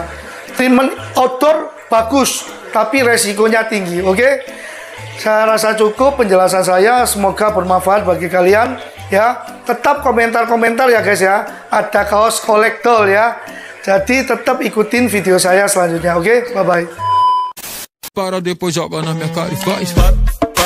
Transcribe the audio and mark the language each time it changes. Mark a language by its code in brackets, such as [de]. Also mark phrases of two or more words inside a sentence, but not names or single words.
[en] Treatment outdoor [id] bagus, tapi resikonya tinggi. Oke, saya rasa cukup penjelasan saya, semoga bermanfaat bagi kalian ya. Tetap komentar-komentar ya guys ya, ada kaos kolektor ya. Jadi tetap ikutin video saya selanjutnya. [en] Oke, bye bye. [pt] Para depois joga na minha cara e faz.